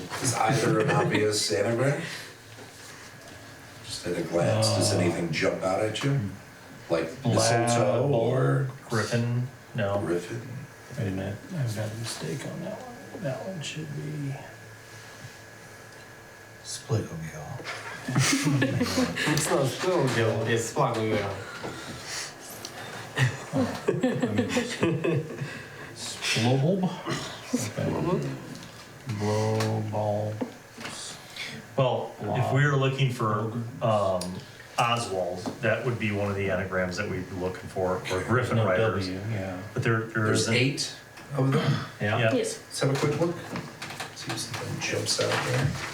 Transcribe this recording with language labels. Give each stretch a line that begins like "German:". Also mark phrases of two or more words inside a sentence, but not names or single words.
English: is either an obvious anagram? Just at a glance, does anything jump out at you? Like mistletoe or Griffin. No. Griffin? Wait a minute, I've got a mistake on that one. That one should be. Splitmobile. It's not still Gil, it's Splogwheel. Splobob. Okay. Blowball. Well, if we were looking for Oswald, that would be one of the anagrams that we'd be looking for, or Griffin No writers. W, yeah. But there There's isn't. 8 of them. Yeah. Yeah. Yes. Let's have a quick look. See if something jumps out there.